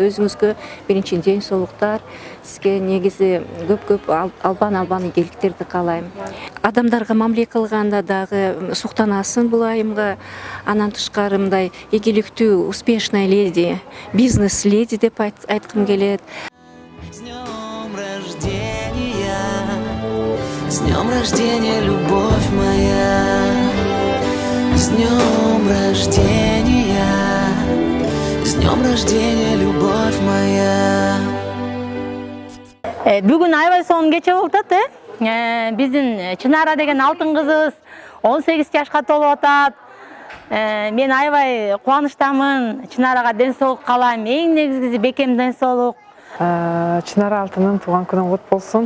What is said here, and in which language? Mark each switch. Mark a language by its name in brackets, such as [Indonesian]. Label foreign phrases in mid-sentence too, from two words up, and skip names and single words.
[Kyrgyz] Өзүңүзгө биринчи ден соолуктар, сизге негизи көп албан ийгиликтерди каалайм. Адамдарга мамиле кылганда дагы суктанасын бул айымга. Анан тышкары мындай ийгиликтүү, [Russian] успешная леди, бизнес леди [Kyrgyz] деп айткым келет. [Russian] С днем рождения, любовь моя. С днем рождения, любовь моя. [Kyrgyz] Бүгүн аябай сонун кече болуп атат, биздин Чынара деген алтын кызыбыз 18 жашка толуп атат. Мен аябай кубанычтамын. Чынарага ден соолук каалайм. Эң негизгиси бекем ден соолук. Чынара алтынын туулган күнүң кут болсун.